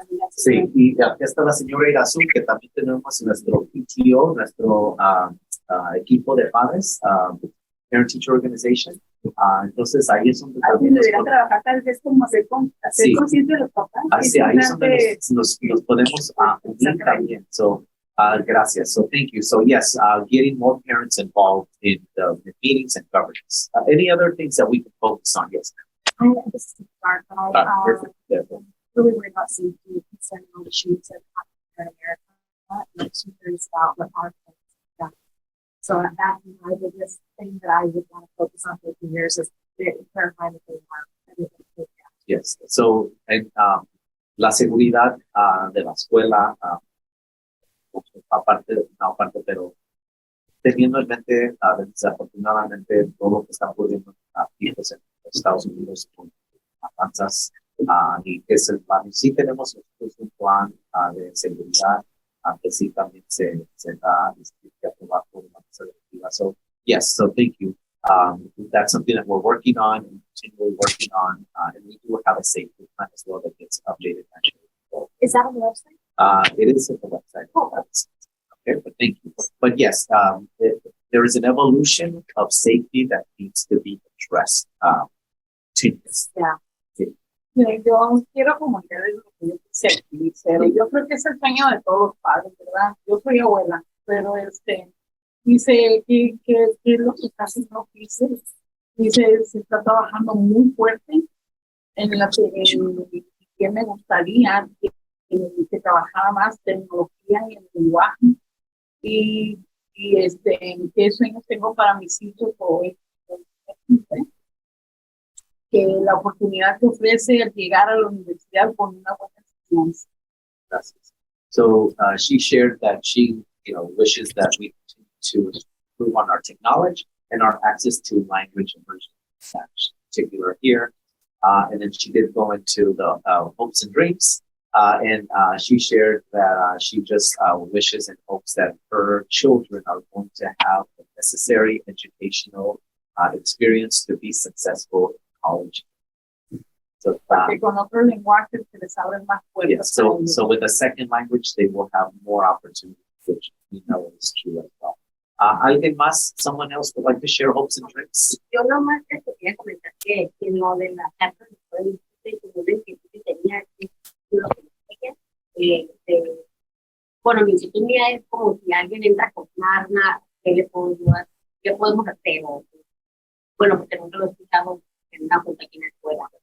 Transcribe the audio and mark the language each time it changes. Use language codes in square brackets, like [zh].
[es] Sí, y aquí está la señora Irazú, que también tenemos nuestro PTO, nuestro equipo de padres, Parent Teacher Organization. Entonces ahí es donde también deberían trabajar tal vez como hacer Sí. consciente de los papás. ahí es donde nos podemos unir también. So, gracias. [en] So thank you. So yes, getting more parents involved in the meetings and governance. Any other things that we can focus on? Yes. This is the start, but Perfect. Yeah. really worried about safety, concerning all the shoots that happen here in America. And I'm super curious about what our plans are. So that's my biggest thing that I would want to focus on for a few years is clarifying that they are everything. Yes. So, and [es] la seguridad de la escuela, aparte, pero teniendo en mente, desafortunadamente, todo lo que está ocurriendo aquí pues, en Estados Unidos con matanzas, y que es el plan. Y sí tenemos un plan de seguridad que sí también se da que aprobar por una mesa directiva. [en] So, yes, so thank you. That's something that we're working on and continually working on. And we do have a safety plan as well that gets updated actually. Is that on the website? It is on the website. Okay, but thank you. But yes, there is an evolution of safety that needs to be addressed. Yeah. [es] Yo quiero comunicar lo que yo quise decir. Yo creo que es el sueño de todos los padres, ¿verdad? Yo soy abuela, pero dice que es lo que está haciendo dice se está trabajando muy fuerte en la que me gustaría que trabajara más tecnología y el lenguaje y qué sueños tengo para mis hijos hoy. Que la oportunidad que ofrece el llegar a la universidad con una buena enseñanza. Gracias. [en] So she shared that she, wishes that we continue to improve on our technology and our access to language immersion, in particular here. And then she did go into the hopes and dreams. And she shared that she just wishes and hopes that her children are going to have the necessary educational experience to be successful in college. So, [es] Con otros lenguajes que les abren más puertas. [en] so with a second language, they will have more opportunities, which we know is true as well. [es] ¿Alguien más? [en] Someone else would like to share hopes and dreams? [es] Yo nomás te quería comentar que lo de la carta de poder que tenía aquí, lo que bueno, mi inquietud mía es como si alguien entra con arma, ¿qué le puedo ayudar? ¿Qué podemos hacer? Bueno, porque nunca lo he escuchado en una junta aquí en la escuela.